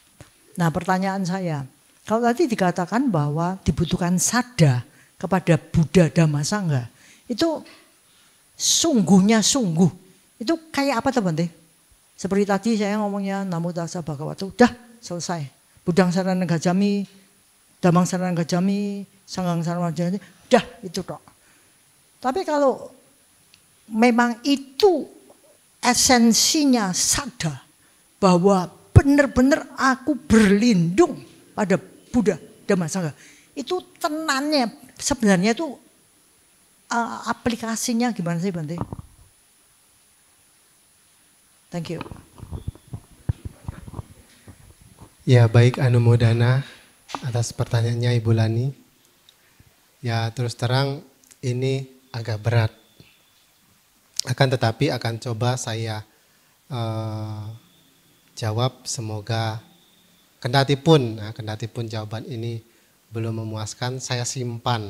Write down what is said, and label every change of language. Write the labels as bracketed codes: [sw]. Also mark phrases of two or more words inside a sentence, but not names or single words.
[id] Nah pertanyaan saya, kalau tadi dikatakan bahwa dibutuhkan sada kepada Buddha Dhamma Sangha, itu sungguhnya sungguh, itu kayak apa tuh Bante? Seperti tadi saya ngomongnya [pi] Namo Tassa Bhagavato, [id] udah selesai. [pi] Buddhang Saranang Gacchami, Dhammang Saranang Gacchami, Sanghang Saranang Gacchami, [id] udah itu tok. Tapi kalau memang itu esensinya sada, bahwa benar-benar aku berlindung pada Buddha Dhamma Sangha. Itu tenannya sebenarnya itu aplikasinya gimana sih Bante? [en] Thank you. [id] Ya baik Anumodana atas pertanyaannya Ibu Lani. Ya terus terang ini agak berat. Akan tetapi akan coba saya jawab, semoga kendati pun jawaban ini belum memuaskan, saya simpan.